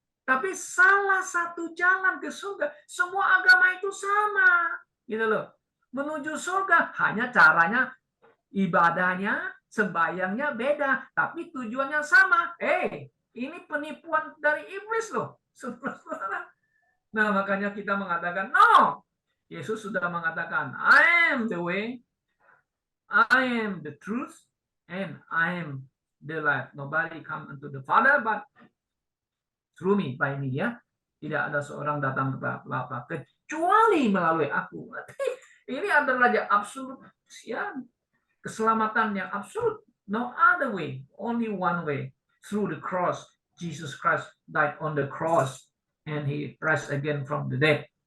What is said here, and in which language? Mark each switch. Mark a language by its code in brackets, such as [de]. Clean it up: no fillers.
[id] Tapi salah satu jalan ke surga. Semua agama itu sama. Gitu loh. Menuju surga, hanya caranya, ibadahnya, sembahyangnya beda. Tapi tujuannya sama. Ini penipuan dari iblis loh. Nah, makanya kita mengatakan, no. Yesus sudah mengatakan, [en] I am the way, I am the truth, and I am the life. Nobody come unto the Father, but through me, by me, ya. [id] Tidak ada seorang datang kepada Bapa kecuali melalui aku. Ini adalah yang absolut, ya, keselamatan yang absolut. [en] No other way, only one way, through the cross. Jesus Christ died on the cross and he rise again from the dead.